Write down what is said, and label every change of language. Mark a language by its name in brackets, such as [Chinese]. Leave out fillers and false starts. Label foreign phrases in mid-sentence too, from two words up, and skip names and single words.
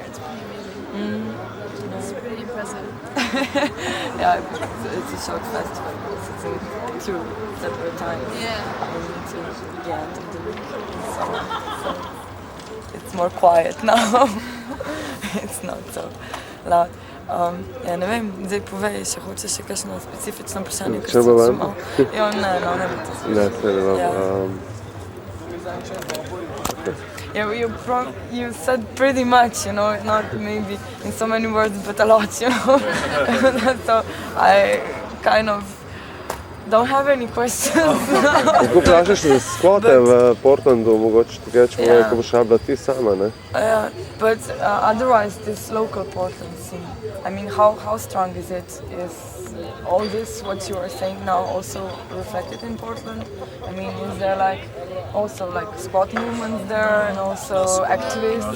[English] It's pretty amazing. It's pretty impressive. yeah, it's a short festival. It's in 2 separate times. Yeah. To the end of the week. So it's more quiet now. It's not so loud. [Slovenian] Ja ne vem, zdaj povej, če hočeš še kakšno specifično vprašanje, ker sem še malo... Ja, ne bi to slišala. [English] Yeah, you said pretty much, not maybe in so many words, but a lot, So I kind of don't have any questions. [Slovenian] Lahko vprašaš za skvote v Portlandu, mogoče ti kaj pove, ko boš rabila ti sama, ne? [English] But otherwise, this local Portland scene, I mean, how strong is it? Is all this, what you are saying now, also reflected in Portland? I mean, is there also squat movements there, and also activists?